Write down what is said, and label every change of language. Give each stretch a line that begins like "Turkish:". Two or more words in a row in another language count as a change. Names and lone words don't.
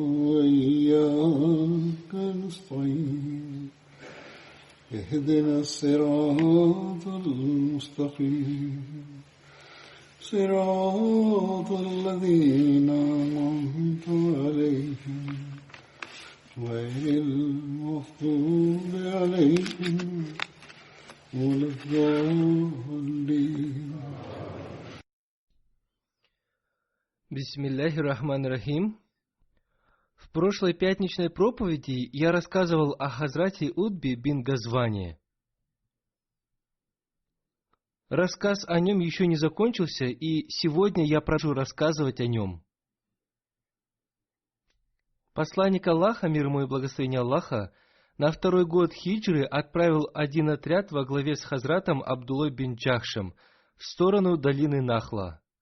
Arabic: وإياك نستعين اهدنا الصراط المستقيم صراط الذين أنعمت عليهم غير المغضوب عليهم ولا الضالين. بسم الله الرحمن الرحيم.
Russian: В прошлой пятничной проповеди я рассказывал о Хазрате Утбе бин Газване. Рассказ о нем еще не закончился, и сегодня я продолжу рассказывать о нем. Посланник Аллаха, мир ему и благословение Аллаха, на второй год хиджры отправил один отряд во главе с Хазратом Абдуллой бин Джахшем в сторону долины Нахла.